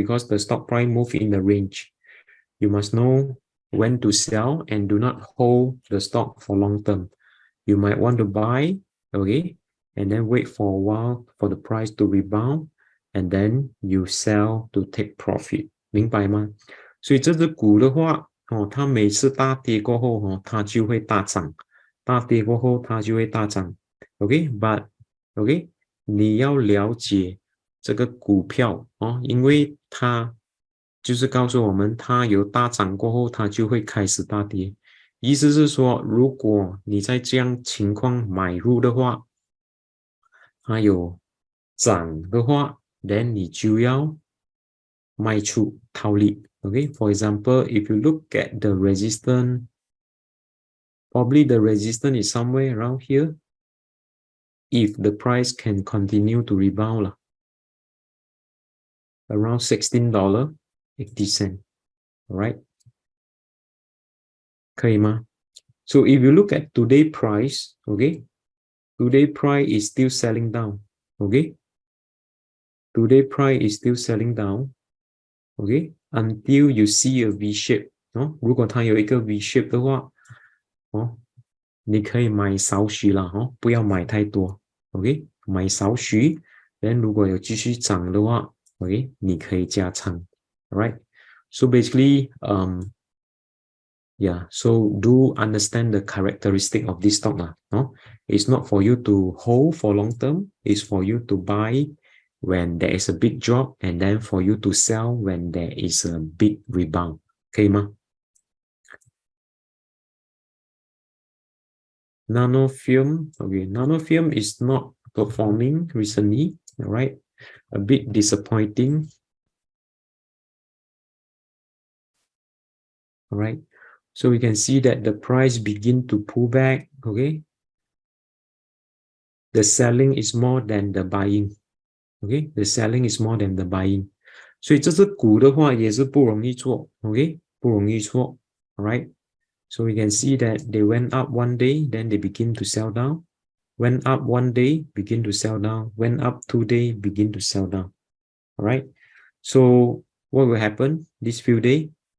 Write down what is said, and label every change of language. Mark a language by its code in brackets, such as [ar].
[en] Because the stock price move in the range. You must know when to sell and do not hold the stock for long term. You might want to buy, okay, and then wait for a while for the price to rebound, and then you sell to take profit. [zh] 明白吗？所以这只股的话，它每次大跌过后，它就会大涨，大跌过后它就会大涨。 OK，but OK，你要了解这个股票因为它就是告诉我们，它有大涨过后，它就会开始大跌。意思是说，如果你在这样情况买入的话，它有涨的话，then 你就要卖出套利。 [en] Okay, for example, if you look at the resistance, probably the resistance is somewhere around here. If the price can continue to rebound, around $16.80. [zh] Alright, 可以吗？ [en] So if you look at today price, okay, today price is still selling down. Okay, today price is still selling down. Okay, until you see a V shape. [zh] 如果它有一个 V shape 的话，你可以买少许啦，不要买太多。 OK， 买少许， then 如果有继续涨的话 ，OK， 你可以加仓。 [en] Alright, so basically, yeah, so do understand the characteristic of this stock lah. It's not for you to hold for long term. It's for you to buy when there is a big drop, and then for you to sell when there is a big rebound. [zh] 可以吗？ [en] Nanofilm, okay, Nanofilm is not performing recently, all right, a bit disappointing. All right, so we can see that the price begin to pull back. Okay, the selling is more than the buying. Okay, the selling is more than the buying. [zh] 所以这只股的话也是不容易做 ，OK， 不容易做 ，all right. [en] So we can see that they went up one day, then they begin to sell down. Went up one day, begin to sell down. Went up 2 days, begin to sell down. All right. So what will happen these few days?